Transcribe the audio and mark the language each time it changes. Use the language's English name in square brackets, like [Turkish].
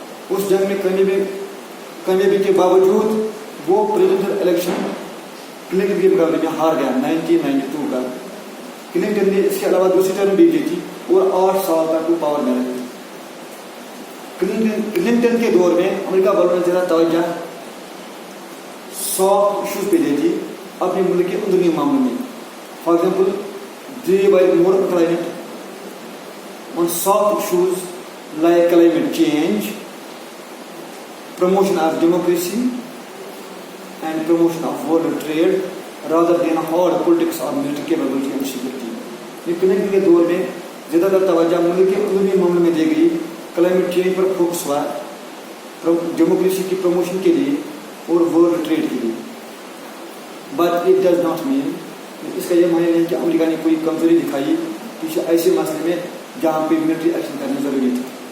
[Urdu] اس جنگ میں کامیابی کے باوجود وہ پریزیڈنٹ الیکشن کلنٹن کے مقابلے میں ہار گیا 1992 کا. کلنٹن نے اس کے علاوہ دوسری ٹرم بھی لی تھی اور 8 سال تک وہ پاور میں رہے. کلنٹن کے دور میں امریکہ والوں نے زیادہ توجہ سافٹ ایشوز پہ دی تھی اپنے ملک کے اندرونی معاملوں میں. [English] For example they were more inclined on soft issues like climate change, promotion of democracy and promotion of world trade rather than hard politics or military capability and security. [Urdu] یہ Clinton کے دور میں زیادہ تر توجہ ملک کے اندرونی معاملوں میں دی گئی، کلائمیٹ چینج پر فوکس ہوا، ڈیموکریسی کی پروموشن کے لیے اور ورلڈ ٹریڈ کے لیے. [English] but it does not mean, [Urdu] اس کا یہ معنی نہیں کہ امریکہ نے کوئی کمزوری دکھائی کسی ایسے مسئلے میں جہاں پہ ملٹری ایکشن کرنا ضروری تھا.